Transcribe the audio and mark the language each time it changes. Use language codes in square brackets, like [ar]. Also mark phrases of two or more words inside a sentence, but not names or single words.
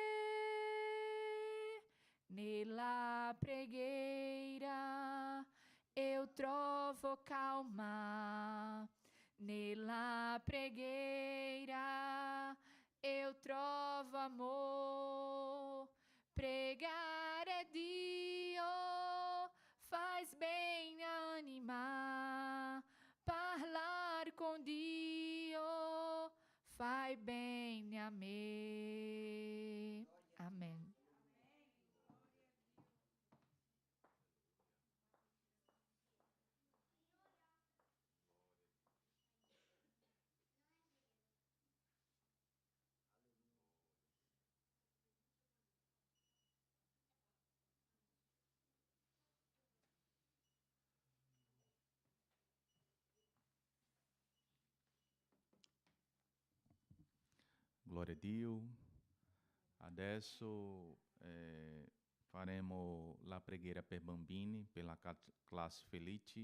[it] Nella preghiera eu trovo calma. Nella preghiera eu trovo amor. Pregare Dio [pt] faz bem a anima. [it] Parlar com Dio fai bene a me. Amém. Glória a Dio. Adesso faremo la preghiera per bambini, per la classe Felici.